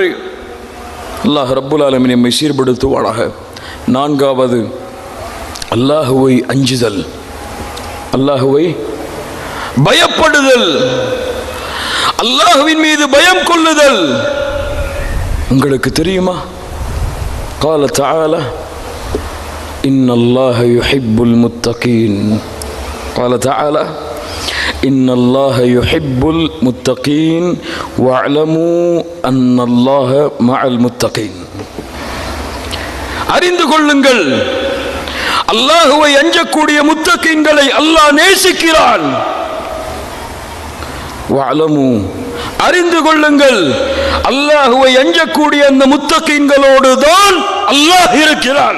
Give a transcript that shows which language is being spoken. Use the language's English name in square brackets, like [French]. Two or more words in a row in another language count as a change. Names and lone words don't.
[Arabic] الله رب العالمين [Tamil] எம்மை சீர்படுத்துவானாக. நான்காவது, அல்லாஹுவை அஞ்சுதல், அல்லாஹுவை பயப்படுதல், அல்லாஹுவின் மீது பயம் கொள்ளுதல். உங்களுக்கு தெரியுமா? [Arabic] قال تعالى إن الله يحب المتقين. قال تعالى إن الله يحب المتقين واعلموا أن الله مع المتقين. [Tamil] அறிந்து கொள்ளுங்கள், அல்லாஹுவை அஞ்சக்கூடிய முத்தகீன்களை அல்லாஹ் நேசிக்கிறான். வஅலமு, அறிந்து கொள்ளுங்கள், அல்லாஹுவை அஞ்சக்கூடிய அந்த முத்தகீன்களோடு தான் அல்லாஹ் இருக்கிறான்.